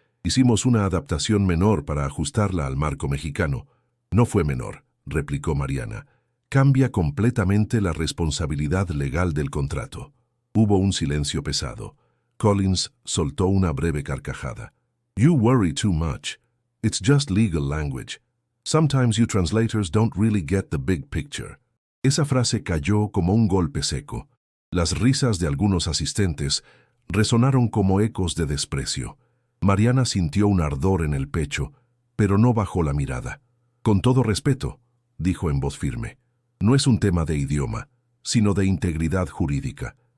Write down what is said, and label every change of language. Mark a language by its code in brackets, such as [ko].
[es] Hicimos una adaptación menor para ajustarla al marco mexicano. No fue menor, replicó Mariana. Cambia completamente la responsabilidad legal del contrato. Hubo un silencio pesado. Collins soltó una breve carcajada. [en] You worry too much. It's just legal language. Sometimes you translators don't really get the big picture. [es] Esa frase cayó como un golpe seco. Las risas de algunos asistentes resonaron como ecos de desprecio. Mariana sintió un ardor en el pecho, pero no bajó la mirada. Con todo respeto, dijo en voz firme, no es un tema de idioma, sino de integridad jurídica.